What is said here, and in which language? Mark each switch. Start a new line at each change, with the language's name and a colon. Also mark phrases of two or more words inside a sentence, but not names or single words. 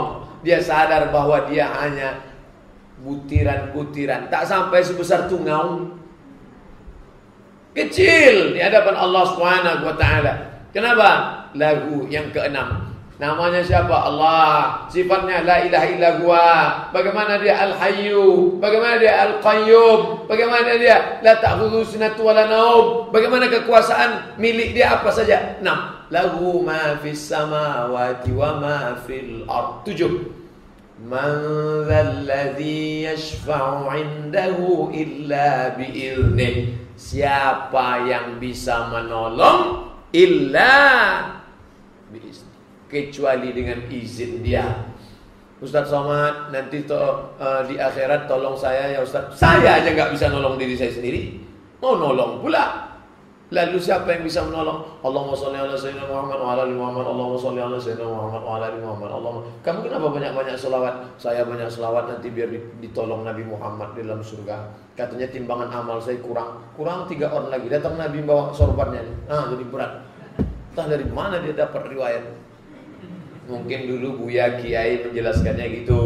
Indonesian: Dia sadar bahwa dia hanya butiran-butiran, tak sampai sebesar tungau. Kecil di hadapan Allah
Arabic: سبحانه وتعالى.
Indonesian: Kenapa? Lahu yang keenam. Namanya siapa? Allah. Sifatnya
Arabic: لا إله إلا هو.
Indonesian: Bagaimana dia al-hayyu? Bagaimana dia al-qayyum? Bagaimana dia
Arabic: لا تأخذه سنة ولا نوم?
Indonesian: Bagaimana kekuasaan milik dia apa saja? 6.
Arabic: له ما في السماوات وما في الأرض.
Indonesian: 7.
Arabic: من ذا الذي يشفع عنده إلا بإذنه.
Indonesian: Siapa yang bisa menolong
Arabic: إلا بإذنه,
Indonesian: kecuali dengan izin dia. Ustaz Somad, nanti di akhirat tolong saya ya Ustaz. Saya aja nggak bisa nolong diri saya sendiri, mau nolong pula. Lalu siapa yang bisa menolong?
Arabic: اللهم صل على سيدنا محمد وعلى آل محمد اللهم صل على سيدنا محمد وعلى آل محمد.
Indonesian: Kamu kenapa banyak-banyak selawat? Saya banyak selawat nanti biar ditolong Nabi Muhammad di dalam surga. Katanya timbangan amal saya kurang 3 on lagi. Datang Nabi bawa sorbannya. Jadi berat. Entah dari mana dia dapat riwayat. Mungkin dulu Buya Kiai menjelaskannya gitu.